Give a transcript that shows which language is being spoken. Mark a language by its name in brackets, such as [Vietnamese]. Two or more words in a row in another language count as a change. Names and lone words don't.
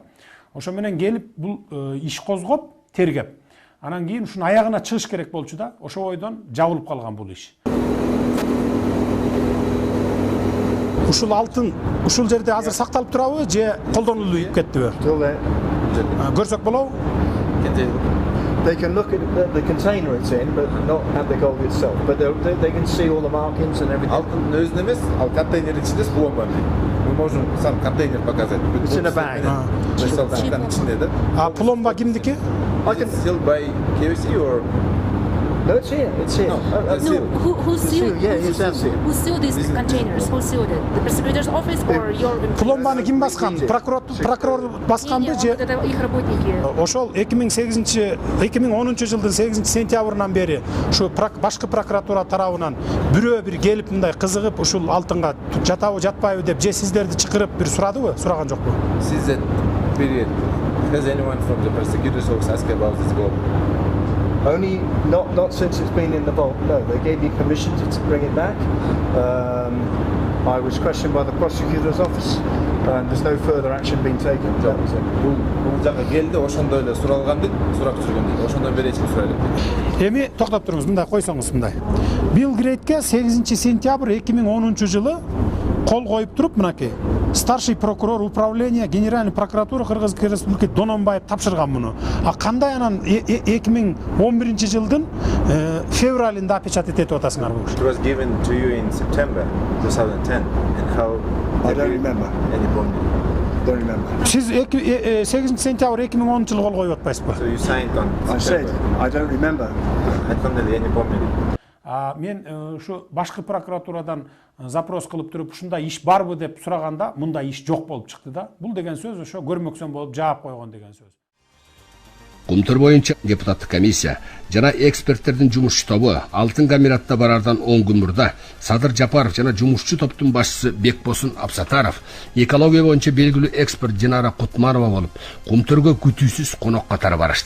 [Kyrgyz] Ошо менен келип бул иш козгоп, тергеп. Анан кийин ушунун аягына чыгыш керек болчу да. Ошо бойдон жабылып калган бул иш. Ушул алтын ушул жерде азыр сакталып турабы же колдонулуп кеттиби? Көрсөк болобу? [English] They can look at the container it's in, but not at the gold itself. But they can see all the markings and everything. [Kyrgyz] Алтын өзүн эмес, ал контейнердин ичинде пломба. [Russian] Мы можем сам контейнер показать. [English] It's in a bag. [Kyrgyz] içinde de. А пломба кимдики? [English] I can still buy KFC or No, it's here. It's here. Who sealed? Yeah, it's here. Who sealed these containers? Who sealed it? The prosecutor's office or your? [Kyrgyz] Пломбаны ким баскан? Прокурор басканбы же? [Russian] Их работники. [Kyrgyz] Ошол 2010 жылдын 8 сентябрынан бери ушу башкы прокуратура тарабынан бирөө бир келип мындай кызыгып ушул алтынга жатабы жатпайбы деп же сиздерди чакырып бир сурадыбы? Сураган жокпу? Сизден бири [English] has anyone from the prosecutor's office asked about this gold? Only not since it's been in the vault. No, they gave me permission to bring it back. I was questioned by the prosecutor's office, and there's no further action being taken. [Kyrgyz] Бул жака келди, ошондо эле суралган дейт, сурак жүргөн дейт. Ошондон бери эч ким сурайлап. Эми токтоп туруңуз, мындай койсоңуз мындай. Билл Грейтке 8 сентябрь 2010 жылы кол коюп туруп, мынакей [Russian] старший прокурор управления Генеральной прокуратуры Кыргызской Республики [Kyrgyz] Дононбаев тапшырган муну. А кандай анан 2011 жылдын февралында опечатать этип атасыңарбы? [English] It was given to you in September 2010 and how I don't remember. Don't remember. [Kyrgyz] Siz 8 сентябрь 2010 жылы кол коюп атпайсызбы? [English] So you signed on I said I don't remember. [Kyrgyz] Айтканда эле, [Russian] я не помню. [Kyrgyz] Мен ушу башкы прокуратурадан запрос кылып туруп ушундай иш барбы деп сураганда мындай иш жок болуп чыкты да. Бул деген сөз ошо көрмөксөн болуп жаап койгон деген сөз. Кумтөр боюнча депутаттык комиссия жана эксперттердин жумушчу тобу алтын комбинатына барардан 10 күн мурда Садыр Жапаров жана жумушчу топтун башчысы Бекбосун Абсатаров, экология боюнча белгилүү эксперт Динара Кутманова болуп, Кумтөргө күтүүсүз конок катары барышты.